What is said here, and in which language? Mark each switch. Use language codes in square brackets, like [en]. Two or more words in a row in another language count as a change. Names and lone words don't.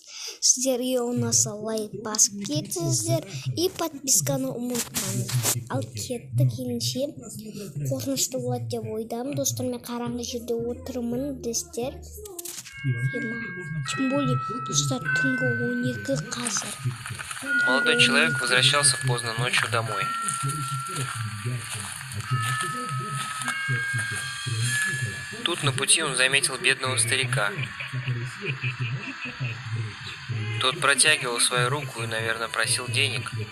[kk] Сіздерге ұнаса лайк басып кетіңіздер и подписканы ұмытпаңыздар. Ал кеттік ендеше. Қорқынышты болады деп ойдамын. Достар, мен қараңғы жерде отырмын дестер. [ru] Тем более, [kk] достар, түнгі 12 қазір. [ru] Молодой человек возвращался поздно ночью домой. Тут на пути он заметил бедного старика. Тот протягивал свою руку и, наверное, просил денег.